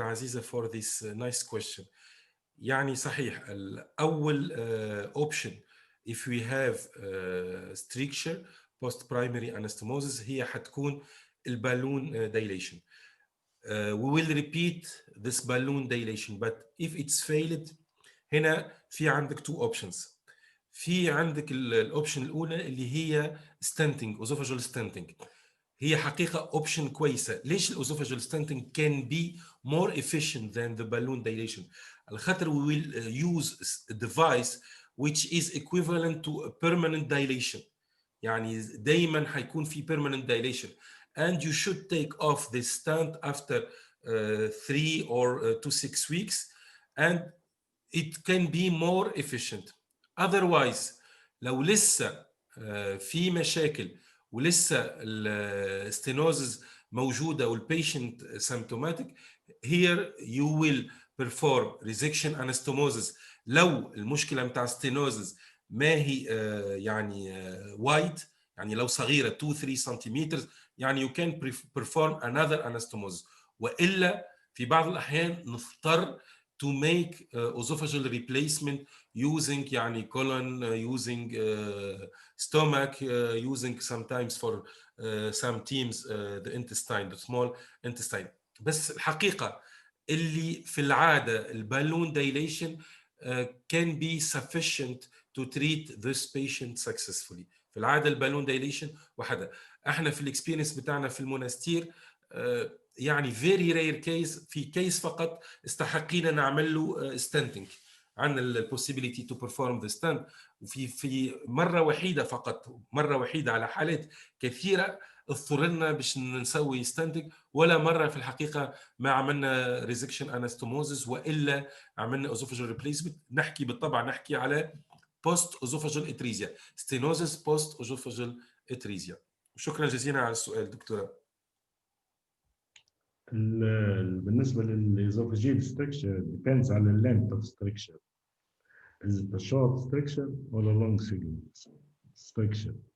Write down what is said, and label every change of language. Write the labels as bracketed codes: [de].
[en] Aziza for this nice question. [ar] يعني صحيح الأول [en] option if we have stricture post primary anastomosis [ar] هي حتكون البالون [en] dilation. We will repeat this balloon dilation, but if it's failed [ar] هنا في عندك [en] two options. [ar] في عندك الاوبشن الاولى اللي هي stenting, esophageal stenting. هي حقيقة option كويسة. ليش [en] الاسophageal stenting can be more efficient than the balloon dilation؟ [ar] الخاطر [en] we will use a device which is equivalent to a permanent dilation. [ar] يعني دايما حيكون في [en] permanent dilation. And you should take off the stent after 3 or to 6 weeks, and it can be more efficient. Otherwise, [ar] لو لسه في مشاكل ولسه الستينوزز موجودة والبيشنت [en] symptomatic, here you will perform resection anastomosis. [ar] لو المشكلة متاع ستينوزز ما هي يعني wide، يعني لو صغيرة 2-3 سنتيمتر، يعني [en] you can perform another anastomosis. [ar] وإلا في بعض الأحيان نضطر [en] to make esophageal replacement using يعني colon, using stomach, using sometimes for some teams the intestine, the small intestine. [ar] بس الحقيقة اللي في العادة البالون [en] dilation can be sufficient to treat this patient successfully. [ar] في العادة البالون dilation وحدها. احنا في الاكسبيرينس بتاعنا في المونستير يعني [en] very rare case، [ar] في كيس فقط استحقينا نعمل له ستنتنج، عندنا البوسيبيليتي [en] to perform the stent, [ar] وفي مره وحيده فقط، مره وحيده على حالات كثيره اضطررنا باش نسوي ستنتنج، ولا مره في الحقيقه ما عملنا ريزكشن انستوموزس والا عملنا اوزوفاجال ريبليسمنت. نحكي بالطبع نحكي على بوست اوزوفاجال اتريزيا، ستينوزس بوست اوزوفاجال اتريزيا. شكرا جزيلا على السؤال دكتوره. بالنسبة للإزوفاجيال [en] structure depends [ar] على [en] length of structure. Is it a short structure or a long segment structure?